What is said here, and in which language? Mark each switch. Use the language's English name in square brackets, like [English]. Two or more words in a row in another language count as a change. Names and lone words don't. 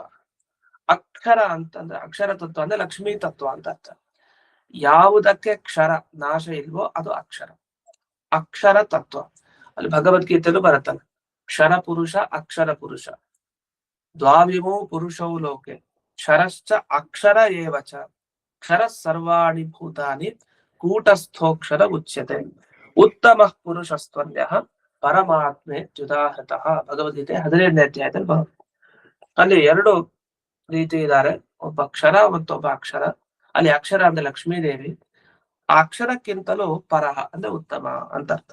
[Kannada] ಅಕ್ಷರ ಅಂತಂದ್ರೆ ಅಕ್ಷರ ತತ್ವ ಅಂದ್ರೆ ಲಕ್ಷ್ಮೀ ತತ್ವ ಅಂತ ಅರ್ಥ. ಯಾವುದಕ್ಕೆ ಕ್ಷರ ನಾಶ ಇಲ್ವೋ ಅದು ಅಕ್ಷರ, ಅಕ್ಷರ ತತ್ವ. ಅಲ್ಲಿ ಭಗವದ್ಗೀತೆಯಲ್ಲೂ ಬರುತ್ತಲ್ಲ, [Sanskrit] ಕ್ಷರ ಪುರುಷ ಅಕ್ಷರ ಪುರುಷ ದ್ವಾವಿಮೋ ಪುರುಷೌ ಲೋಕೆ ಕ್ಷರಶ್ಚ ಅಕ್ಷರ ಏವಚ ಕ್ಷರ ಸರ್ವಾಣಿ ಭೂತಾನಿ ಕೂಟಸ್ಥೋಕ್ಷರ ಉಚ್ಯತೆ ಉತ್ತಮ ಪುರುಷಸ್ತ್ವನ್ಯ ಪರಮಾತ್ಮೆ ಚ್ಯುತಾಹೃತಃ. [Kannada] ಭಗವದ್ಗೀತೆ 15ನೇ ಅಧ್ಯಾಯದಲ್ಲಿ ಬರುತ್ತೆ. ಅಲ್ಲಿ ಎರಡು ರೀತಿ ಇದ್ದಾರೆ, ಒಬ್ಬ ಕ್ಷರ ಮತ್ತೊಬ್ಬ ಅಕ್ಷರ. ಅಲ್ಲಿ ಅಕ್ಷರ ಅಂದ್ರೆ ಲಕ್ಷ್ಮೀದೇವಿ, ಆ ಅಕ್ಷರಕ್ಕಿಂತಲೂ ಪರಹ ಅಂದ್ರೆ ಉತ್ತಮ ಅಂತ ಅರ್ಥ.